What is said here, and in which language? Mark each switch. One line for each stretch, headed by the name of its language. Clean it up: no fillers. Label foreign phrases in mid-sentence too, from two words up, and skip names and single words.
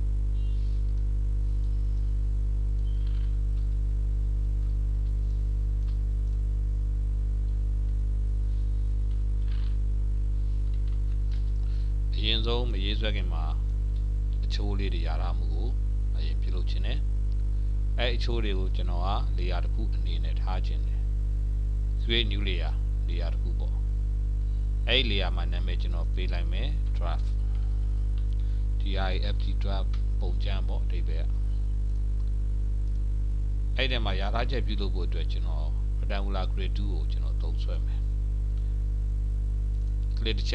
Burmese: အရင်ဆုံးမရေးဆွဲခင်မှာအချိုးလေးတွေရထားမှုကို အရင်ပြုလုပ်ခြင်းနဲ့အဲ့အချိုးတွေကိုကျွန်တော်က layer တစ်ခုအနေနဲ့ထားခြင်းတယ်
English: create new layer
Burmese: တစ်ခုပေါ့အဲ့ layer မှာနာမည်ကျွန်တော်ပေးလိုက်မယ်
English: draft draft
Burmese: ပုံကြမ်းပေါ့အဓိပ္ပာယ် အဲ့ဒီမှာရထားချက်ပြုလုပ်ဖို့အတွက်ကျွန်တော်
English: rectangular grid
Burmese: 2ကိုကျွန်တော်သုံးဆွဲမယ် click တစ်